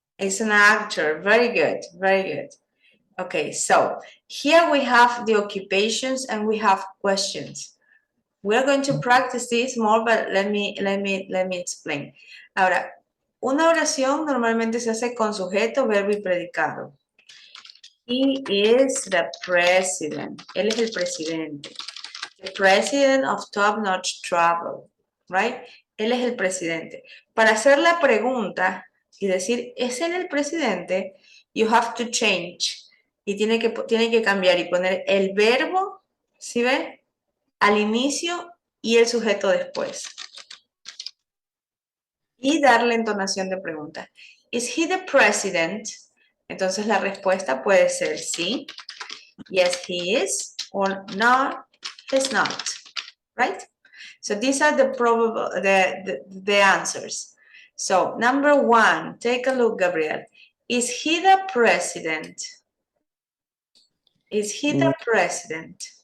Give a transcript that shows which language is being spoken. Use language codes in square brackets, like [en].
[en] It's an actor, very good, very good. Okay, so here we have the occupations and we have questions. We're going to practice this more, but let me explain. [es] Ahora, una oración normalmente se hace con sujeto, verbo y predicado. [en] He is the president. [es] Él es el presidente. [en] The president of Top Notch Travel, right? [es] Él es el presidente. Para hacer la pregunta y decir, ¿es él el presidente? [en] You have to change. [es] Y tiene que cambiar y poner el verbo, ¿sí ve? Al inicio y el sujeto después. Y darle entonación de pregunta. [en] Is he the president? [es] Entonces la respuesta puede ser sí. [en] Yes, he is. Or no, he's not. Right? So these are the probable, the answers. So number one, take a look, Gabriel. Is he the president? Is he the president?